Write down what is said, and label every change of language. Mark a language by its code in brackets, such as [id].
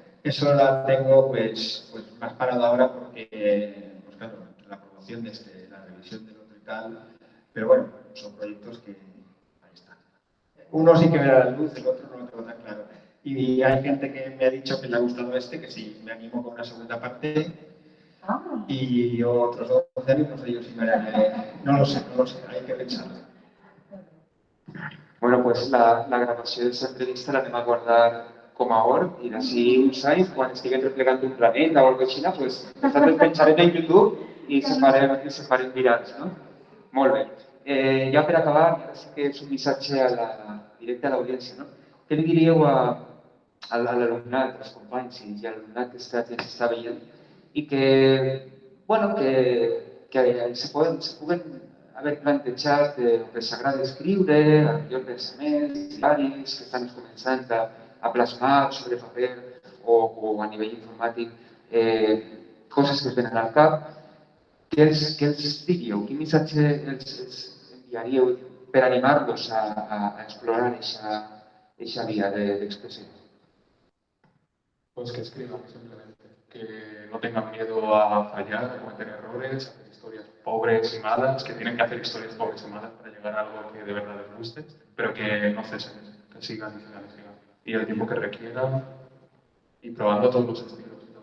[es] Eso la tengo pues más parado ahora porque, pues claro, la promoción de la revisión del otro y tal, pero bueno, son proyectos que ahí están. Uno sí que verá la luz, el otro no lo tengo tan claro. Y hay gente que me ha dicho que le ha gustado que sí, me animo con una segunda parte. Y otros 12 años, no sé yo si me haré, no lo sé, hay que pensarlo. [ca] Bueno, pues la gravació d'aquesta entrevista l'hem a guardar com a or i d'ací uns anys, quan estiguem replegant un planeta o alguna cosa així, pues, nosaltres penjarem en YouTube i se farem virals, no? Molt bé. Ja per acabar, ara sí que és un missatge directe a l'audiència, no? Què li diríeu a l'alumnat, als companys i a l'alumnat que s'està veient i que, bueno, que se puguen haver plantejat que els agrada escriure, potser pensaments, diaris, que estan començant a plasmar sobre paper o a nivell informàtic coses que es venen al cap, què els diríeu? Quin missatge els enviaríeu per animar-los a explorar aquesta via d'expressió? [es] Pues que escriban simplemente, que no tengan miedo a fallar, a cometer errores, a hacer historias pobres y malas, que tienen que hacer historias pobres y malas para llegar a algo que de verdad les guste, pero que no cesen, que sigan y sigan y sigan. Y el tiempo que requieran y probando todos los estilos.